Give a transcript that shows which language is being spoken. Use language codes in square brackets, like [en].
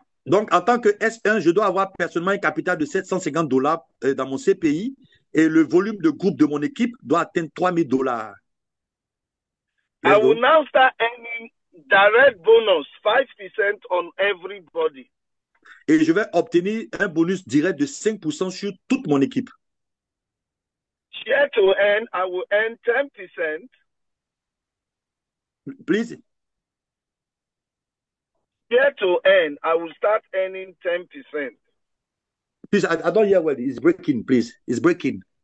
[fr] Donc, en tant que S1, je dois avoir personnellement un capital de 750 dollars dans mon CPI et le volume de groupe de mon équipe doit atteindre 3000 dollars. [en] I will now start earning direct bonus 5% on everybody. [fr] Et je vais obtenir un bonus direct de 5% sur toute mon équipe. [en] Share to earn, I will earn 10%. Please. Share to earn, I will start earning 10%. Please, I don't hear well. It's breaking, please. It's breaking.